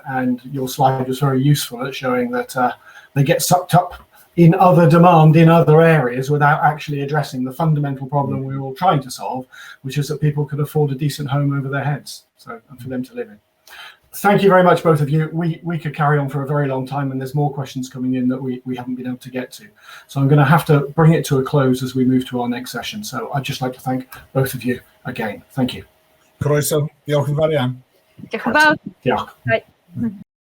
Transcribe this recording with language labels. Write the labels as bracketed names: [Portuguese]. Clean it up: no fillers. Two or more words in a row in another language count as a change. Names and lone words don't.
[English] And your slide was very useful at showing that they get sucked up in other demand in other areas without actually addressing the fundamental problem we're all trying to solve, which is that people can afford a decent home over their heads, and for them to live in. thank you very much, both of you. We could carry on for a very long time, and there's more questions coming in that we haven't been able to get to. So I'm going to have to bring it to a close as we move to our next session. So I'd just like to thank both of you again. Thank you. [Welsh] Croeso. Diolch yn fawr iawn. Diolch yn fawr. Diolch. Right.